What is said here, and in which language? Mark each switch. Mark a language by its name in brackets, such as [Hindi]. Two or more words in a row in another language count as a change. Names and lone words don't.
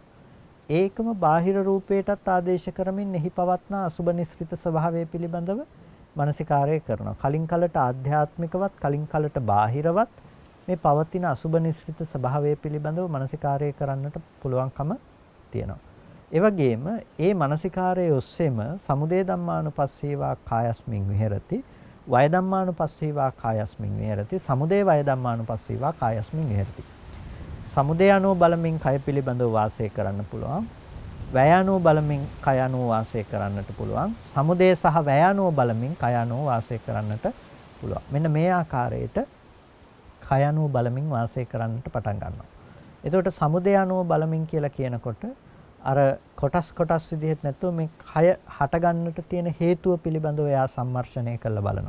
[Sinhala] ඒකම බාහිර රූපයටත් ආදේශ කරමින් එහි පවත්නා අසුබ නිස්ෘත ස්වභාවය පිළිබඳව මානසිකාරය කරනවා. කලින් කලට ආධ්‍යාත්මිකවත් කලින් කලට බාහිරවත් මේ පවතින අසුබ නිස්ෘත ස්වභාවය පිළිබඳව මානසිකාරය කරන්නට පුළුවන්කම තියෙනවා. ඒ වගේම ඒ මානසිකාරයේ ඔස්සේම [Pali] සමුදය ධම්මානුපස්සීවා කායස්මින් විහෙරති, වය ධම්මානුපස්සීවා කායස්මින් විහෙරති, සමුදය වය ධම්මානුපස්සීවා කායස්මින් විහෙරති. [Sinhala] සමුදය අනුව බලමින් කය පිළිබඳව වාසය කරන්න පුළුවන්. වැය අනුව බලමින් කය අනුව වාසය කරන්නට පුළුවන්. සමුදය සහ වැය අනුව බලමින් කය අනුව වාසය කරන්නට පුළුවන්. මෙන්න මේ ආකාරයට කය අනුව බලමින් වාසය කරන්නට පටන් ගන්නවා. එතකොට සමුදය අනුව බලමින් කියලා කියනකොට අර කොටස් විදිහට නැතුව මේ කය හට ගන්නට තියෙන හේතුව පිළිබඳව එයා සම්මර්ෂණය කරලා බලනවා.